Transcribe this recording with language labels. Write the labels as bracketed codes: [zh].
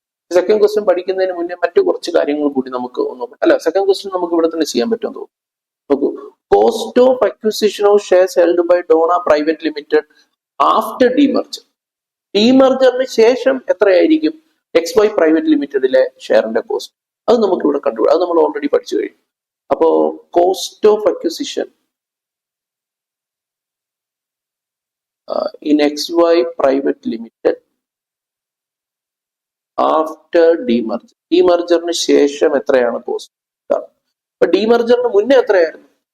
[ml] Second question പഠിക്കുന്നതിന് മുന്നേ മറ്റു കുറച്ച് കാര്യങ്ങൾ കൂടി നമുക്ക് സെക്കൻഡ് ക്വസ്റ്റ്യൻ നമുക്ക് ഇവിടെ തന്നെ ചെയ്യാൻ പറ്റുമെന്ന് തോന്നുന്നു. നോക്കൂ, [en] Cost of acquisition of shares held by Dona private limited after demerger. [ml] ഡീമർജറിന് ശേഷം എത്രയായിരിക്കും XY പ്രൈവറ്റ് ലിമിറ്റഡിലെ ഷെയറിന്റെ കോസ്റ്റ്? അത് നമുക്ക് ഇവിടെ കണ്ടുപിടിക്കാം. അത് നമ്മൾ ഓൾറെഡി പഠിച്ചു കഴിഞ്ഞു. [en] അപ്പോ cost of acquisition in XY private limited after demerger. [ml] ഡീമർജറിന് ശേഷം എത്രയാണ് കോസ്റ്റ്? അപ്പൊ ഡീമർജറിന് മുന്നേ എത്രയായിരുന്നു?